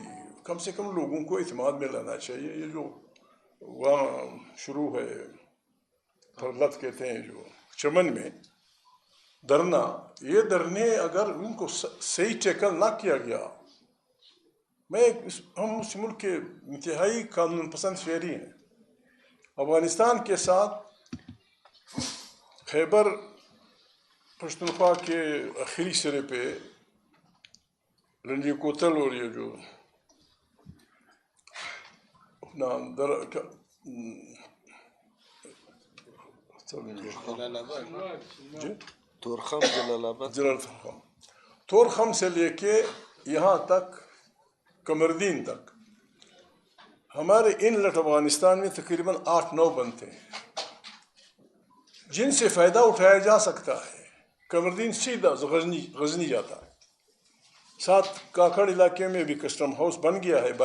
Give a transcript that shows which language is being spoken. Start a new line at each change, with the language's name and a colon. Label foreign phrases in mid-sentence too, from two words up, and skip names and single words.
Urdu: کم سے کم لوگوں کو اعتماد میں لانا چاہیے. یہ جو وہاں شروع ہے پرلت کہتے ہیں جو چمن میں دھرنا یہ دھرنے اگر ان کو صحیح ٹیکل نہ کیا گیا ہم اس ملک کے انتہائی قانون پسند شہری ہیں. افغانستان کے ساتھ خیبر پختونخوا کے آخری سرے پہ رنجی کوتل اور یہ جو اپنا تورخم جلال آباد تورخم سے لے کے یہاں تک قمردین تک ہمارے انلٹ افغانستان میں تقریباً 8-9 بند تھے جن سے فائدہ اٹھایا جا سکتا ہے. قمردین سیدھا غزنی جاتا ہے. ساتھ کاکڑ علاقے میں بھی
English: custom house
Urdu: بن گیا ہے.